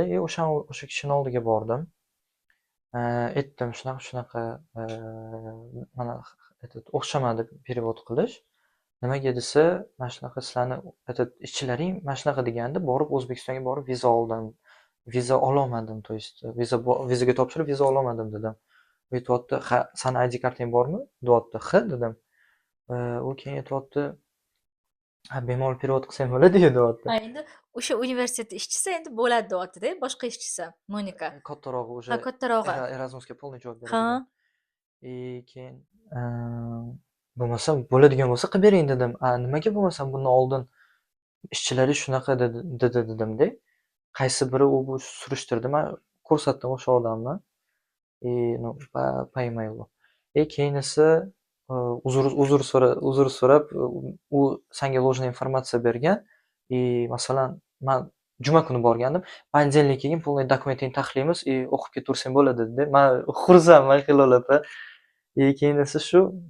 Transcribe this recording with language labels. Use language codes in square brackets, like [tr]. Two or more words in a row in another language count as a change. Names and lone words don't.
[uz] O'sha kishini oldiga bordim. Aytdim, shunaqa-shunaqa, mana o'xshamadi перевод qilish. Nimaga desa, mana shunaqa sizlarni ishchilaring mana shunaqa degandi. Borib O'zbekistonga borib viza oldim. Viza ololmadim, [ru] то есть [uz] vizaga topshirib viza ololmadim dedim. U aytyapti, "Ha, sani ID kartang bormi?" deyapti. "Ha" dedim. U keyin aytyapti, "Ha, bemalol перевод qilsang bo'ladi-yu" deyapti. Ha, endi o'sha universitet ishchisi endi bo'ladi deyapti-da, boshqa ishchisi Monika. Kattarog'i Ha, уже kattarog'i. Erasmusga полный javob beradigan. Ha. Keyin bo'lmasa bo'ladigan bo'lsa qilib bering dedim. Nimaga bo'lmasam bundan oldin ishchilaringiz shunaqa dedi dedimda. Qaysi biri u bu surishtirdi. Men ko'rsatdim o'sha odamni. [ru] Ну, по имейлу. [uz] Keyin esa uzr so'rab, u senga [ru] ложный информация [uz] bergan. Masalan, men juma kuni borgandim. Понедельник keyin полный dokumentingni taxlaymiz, o'qib ketaversang bo'ladi dedi. Men xursandman Hilol opa. Keyin esa shu,